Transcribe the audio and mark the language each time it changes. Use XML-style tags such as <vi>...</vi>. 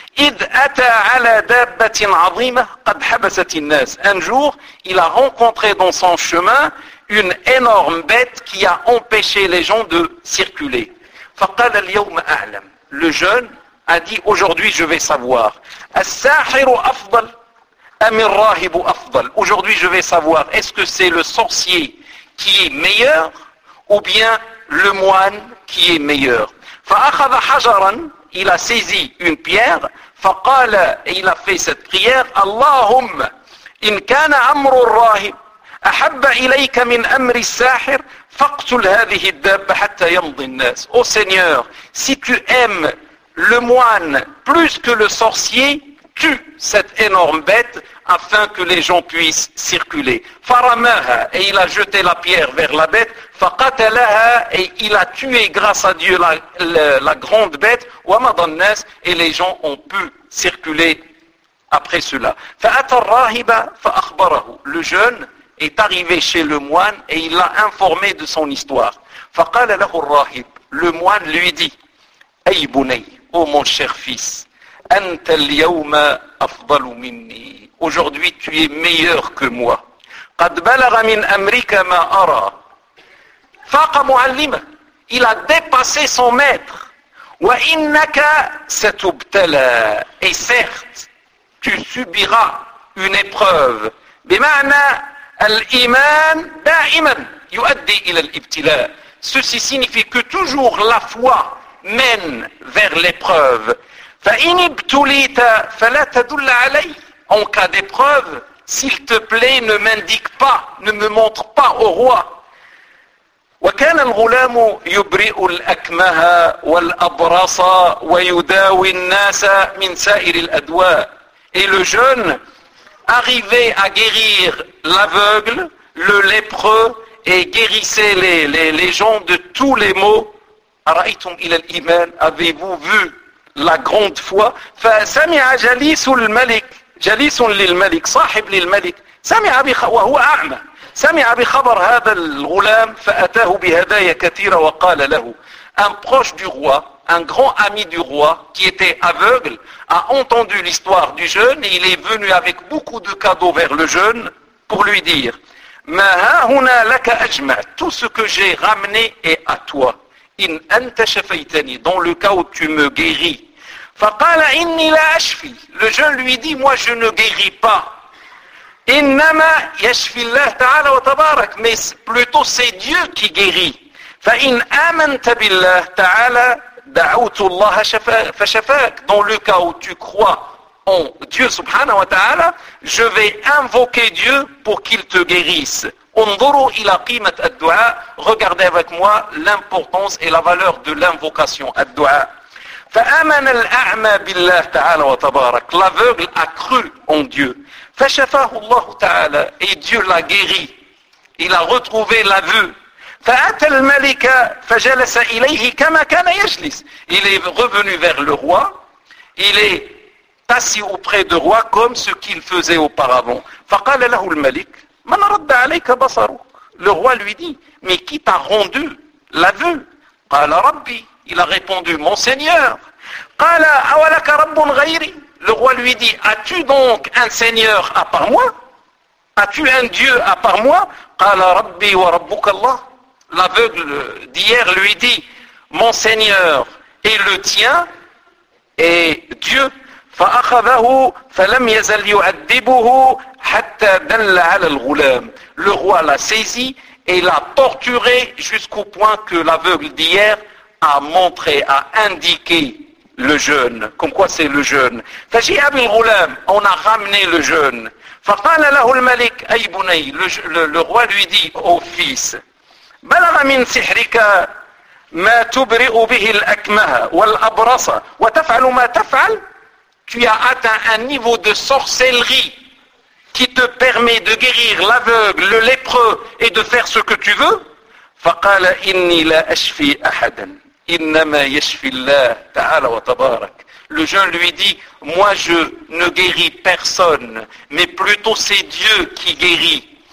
<ar>إِذْ أَتَى عَلَى دَابَّةٍ عَظِيمَةٍ قَدْ حَبَسَتِ النَّاسِ.</ar> <fr>Un jour, il a rencontré dans son chemin une énorme bête qui a empêché les gens de circuler.</fr> <ar>فَقَالَ الْيَوْمَ أَعْلَمُ.</ar> <fr>Le jeune a dit, aujourd'hui je vais savoir.</fr> <ar>السَّاحِرُ أَفْضَلُ أَمِ الرَّاهِبُ أَفْضَلُ.</ar> <fr>Aujourd'hui je vais savoir, est-ce que c'est le sorcier qui est meilleur ou bien le moine qui est meilleur?</fr> <ar>فأخذ حجرا,</ar> <fr>il a saisi une pierre,</fr> <ar>فقال,</ar> <fr>il a fait cette prière,</fr> <ar>اللهم إن كان أمر الراهب أحب إليك من أمر الساحر فاقتل هذه الدابة حتى يمضي الناس.</ar> <fr>Ô Seigneur, si tu aimes le moine plus que le sorcier, tue cette énorme bête afin que les gens puissent circuler.</fr> <ar>فرماها,</ar> <fr>et il a jeté la pierre vers la bête.</fr> <ar>فقتلها,</ar> <fr>et il a tué grâce à Dieu la grande bête.</fr> <ar>ومضى الناس,</ar> <fr>et les gens ont pu circuler après cela.</fr> <ar>فأتى الراهب فأخبره.</ar> <fr>Le jeune est arrivé chez le moine et il l'a informé de son histoire.</fr> <ar>فقال له الراهب.</ar> <fr>Le moine lui dit,</fr> <ar>أي بني,</ar> <fr>ô mon cher fils,</fr> <ar>أنت اليوم أفضل مني.</ar> <fr>Aujourd'hui, tu es meilleur que moi.</fr> <ar>قد بلغ من أمرك ما أرى. فاق معلمه.</ar> <fr>Il a dépassé son maître.</fr> <ar>وإنك ستبتلى.</ar> <fr>Et certes, tu subiras une épreuve.</fr> <ar>بمعنى الإيمان دائما يؤدي إلى الابتلاء.</ar> <fr>Ceci signifie que toujours la foi mène vers l'épreuve.</fr> <ar>فإن ابتليت فلا تدل علي.</ar> <fr>En cas d'épreuve, s'il te plaît, ne m'indique pas, ne me montre pas au roi.</fr> <ar>وكان الغلام يبرئ الأكمه والأبرص ويداوي الناس من سائر الأدواء.</ar> <fr>Et le jeune arrivait à guérir l'aveugle, le lépreux, et guérissait les gens de tous les maux.</fr> <ar>أرأيتم إلى الإيمان.</ar> <fr>Avez-vous vu la grande foi?</fr> <ar>فسمع جليس الملك. جليس للملك, صاحب للملك, سمع وهو أعمى, سمع بخبر هذا الغلام فأتاه بهدايا كثيرة وقال له.</ar> <fr>Un proche du roi, un grand ami du roi qui était aveugle, a entendu l'histoire du jeune et il est venu avec beaucoup de cadeaux vers le jeune pour lui dire,</fr> <ar>ما ها هنا لك أجمع,</ar> <fr>tout ce que j'ai ramené est à toi,</fr> <ar>إن أنت شفيتني,</ar> <fr>dans le cas où tu me guéris.</fr> <ar>فقال إني لا أشفي.</ar> <fr>Le jeune lui dit, moi je ne guéris pas.</fr> <ar>إنما يشفي الله تعالى وتبارك.</ar> <fr>Mais plutôt c'est Dieu qui guérit.</fr> <ar>فإن آمنت بالله تعالى دعوت الله فشفاك.</ar> <fr>Dans le cas où tu crois en Dieu</fr> <ar>سبحانه وتعالى,</ar> <fr>je vais invoquer Dieu pour qu'il te guérisse.</fr> <ar>انظروا إلى قيمة الدعاء.</ar> <fr>Regardez avec moi l'importance et la valeur de l'invocation.</fr> <ar>الدعاء. فآمن الأعمى بالله تعالى وتبارك.</ar> <fr>L'aveugle a cru en Dieu.</fr> <ar>فشفاه الله تعالى.</ar> <fr>Et Dieu l'a guéri. Il a retrouvé la vue.</fr> <ar>فأتى الملك فجلس إليه كما كان يجلس.</ar> <fr>Il est revenu vers le roi. Il est passé auprès du roi comme ce qu'il faisait auparavant.</fr> <ar>فقال له الملك من رد عليك بصرك.</ar> <fr>Le roi lui dit, mais qui t'a rendu la vue?</fr> <ar>قال ربي.</ar> <fr>Il a répondu, mon Seigneur.</fr> <ar>قال أولك رب غيري.</ar> <fr>Le roi lui dit, as-tu donc un Seigneur à part moi? As-tu un Dieu à part moi?</fr> <ar>قال ربي وربك الله.</ar> <fr>L'aveugle d'hier lui dit, mon Seigneur est le tien et Dieu.</fr> <ar>فَأَخَذَهُ فَلَمْ يَزَلْ يُعَدِّبُهُ حَتَّى دَلَّ عَلَى الْغُلَامِ.</ar> <fr>Le roi l'a saisi et l'a torturé jusqu'au point que l'aveugle d'hier a montré, a indiqué le jeûne. Comme quoi c'est le jeûne.</fr> <ar>فَجِئَ بِالْغُلَامِ.</ar> <fr>On a ramené le jeûne.</fr> <ar>فَقَالَ لَهُ الْمَلِكُ أَيْ بُنَيْ.</ar> <fr>Le roi lui dit, ô fils,</fr> <ar>بَلَغَ مِنْ سِحْرِكَ مَا تُبْرِئُ بِهِ الْأَكْمَهَ وَالْأَبْرَصَ وَتَفْعَلُ مَا تَفْعَلُ.</ar> <fr>Tu as atteint un niveau de sorcellerie qui te permet de guérir l'aveugle, le lépreux et de faire ce que tu veux.</fr> <ar>فَقَالَ إِنِّي لَا أَشْفِي أَحَدًا إِنَّمَا يَشْفِي اللَّهُ تَعَالَى وَتَبَارَكَ.</ar> <fr>Le jeune lui dit, moi je ne guéris personne, mais plutôt c'est Dieu qui guérit.</fr>